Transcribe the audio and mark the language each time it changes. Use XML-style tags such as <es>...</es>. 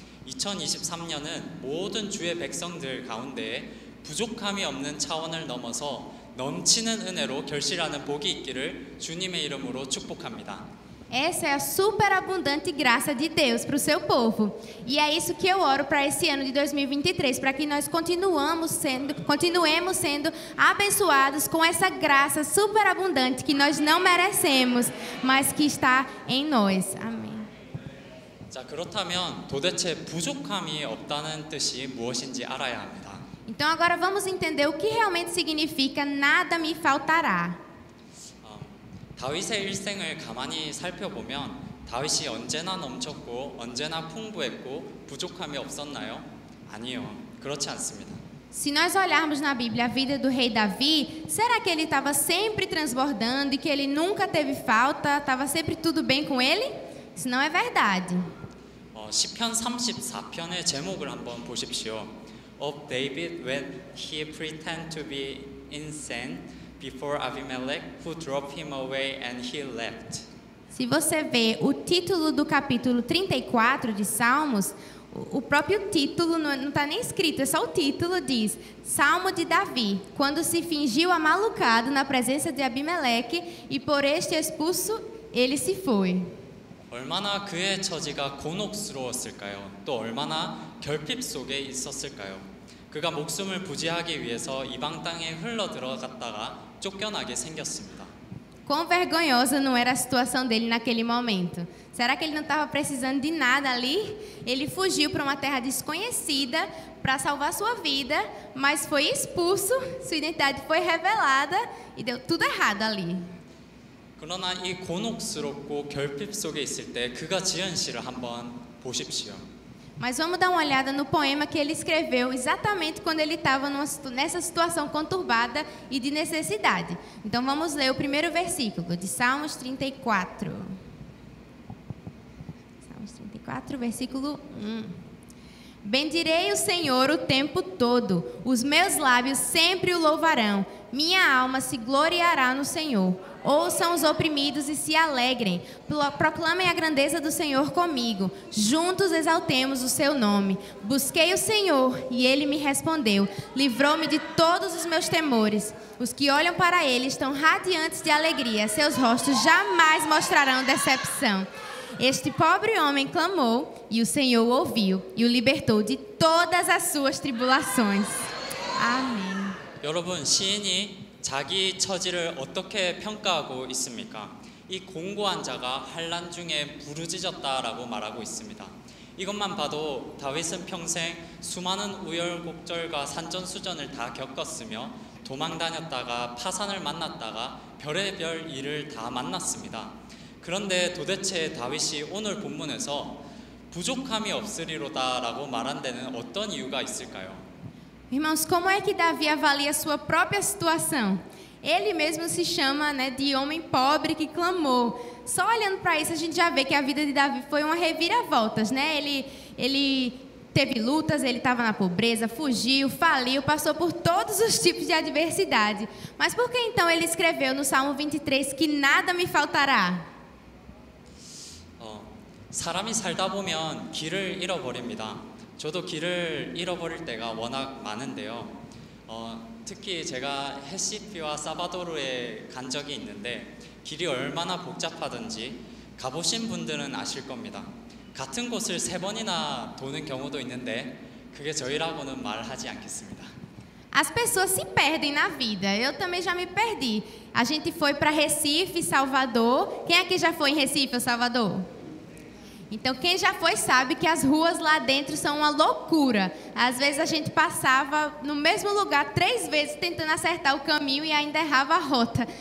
<ko>2023년은 모든 주의 백성들 가운데 부족함이 없는 차원을 넘어서 넘치는 은혜로 결실하는 복이 있기를 주님의 이름으로 축복합니다.</ko> <pt>Essa é a superabundante graça de Deus para o seu povo. E é isso que eu oro para esse ano de 2023, para que nós continuemos sendo abençoados com essa graça superabundante que nós não merecemos, mas que está em nós. Amém.</pt> <ko>자, 그렇다면 도대체 부족함이 없다는 뜻이 무엇인지 알아야 합니다.</ko> <pt>Então agora vamos entender o que realmente significa nada me faltará.</pt> <ko>다윗의 일생을 가만히 살펴보면 다윗이 언제나 넘쳤고 언제나 풍부했고 부족함이 없었나요? 아니요, 그렇지 않습니다.</ko> <pt>Se nós olharmos na Bíblia a vida do rei Davi, será que ele estava sempre transbordando e que ele nunca teve falta, estava sempre tudo bem com ele? Isso não é verdade.</pt> <ko>시편 34편의 제목을 한번 보십시오.</ko> <en>Of David when he pretended to be insane before Abimelech, who drove him away and he left.</en> <pt>Se você vê o título do capítulo 34 de Salmos, o próprio título não está nem escrito, é só o título, diz Salmo de Davi, quando se fingiu amalucado na presença de Abimeleque e por este expulso ele se foi.</pt> <ko>얼마나 그의 처지가 곤혹스러웠을까요? 또 얼마나 결핍 속에 있었을까요? 그가 목숨을 부지하기 위해서 이방 땅에 흘러 들어갔다가 쫓겨나게 생겼습니다.</ko> <pt>Quão vergonhosa não era a situação dele naquele momento? Será que ele não estava precisando de nada ali? Ele fugiu para uma terra desconhecida para salvar sua vida, mas foi expulso, sua identidade foi revelada e deu tudo errado ali.</pt> <ko>그러나 이 곤혹스럽고 결핍 속에 있을 때 그가 지은 시를 한번 보십시오.</ko> <pt>Mas vamos dar uma olhada no poema que ele escreveu exatamente quando ele estava nessa situação conturbada e de necessidade. Então vamos ler o primeiro versículo de Salmos 34. Salmos 34, versículo 1. Bendirei o Senhor o tempo todo, os meus lábios sempre o louvarão. Minha alma se gloriará no Senhor. Ouçam os oprimidos e se alegrem. Proclamem a grandeza do Senhor comigo. Juntos exaltemos o seu nome. Busquei o Senhor e ele me respondeu. Livrou-me de todos os meus temores. Os que olham para ele estão radiantes de alegria. Seus rostos jamais mostrarão decepção. Este pobre homem clamou e o Senhor o ouviu e o libertou de todas as suas tribulações. Amém.</pt> <ko>여러분, 시인이 자기 처지를 어떻게 평가하고 있습니까? 이 공고한 자가 환난 중에 부르짖었다라고 말하고 있습니다. 이것만 봐도 다윗은 평생 수많은 우여곡절과 산전수전을 다 겪었으며 도망다녔다가 파산을 만났다가 별의별 일을 다 만났습니다. 그런데 도대체 다윗이 o늘 본문에서 부족함이 없으리로다라고 말한 데는 어떤 이유가 있을까요?</ko> <pt>Irmãos, como é que Davi avalia a sua própria situação? Ele mesmo se chama, de homem pobre que clamou. Só olhando para isso a gente já vê que a vida de Davi foi uma reviravoltas, né? Ele teve lutas, ele estava na pobreza, fugiu, faliu, passou por todos os tipos de adversidade. Mas por que então ele escreveu no Salmo 23 que nada me faltará?</pt> <ko>사람이 살다 보면 길을 잃어버립니다. 저도 길을 잃어버릴 때가 워낙 많은데요. 특히 제가 헤시피와 사바도르에 간 적이 있는데 길이 얼마나 복잡하든지 가보신 분들은 아실 겁니다. 같은 곳을 3번이나 도는 경우도 있는데 그게 저희라고는 말하지 않겠습니다.</ko> <pt>As pessoas se perdem na vida. Eu também já me perdi. A gente foi para Recife, Salvador. Quem aqui já foi em Recife ou Salvador? Então, quem já foi sabe que as ruas lá dentro são uma loucura. Às vezes a gente passava no mesmo lugar 3 vezes tentando acertar o caminho e ainda errava a rota.</pt>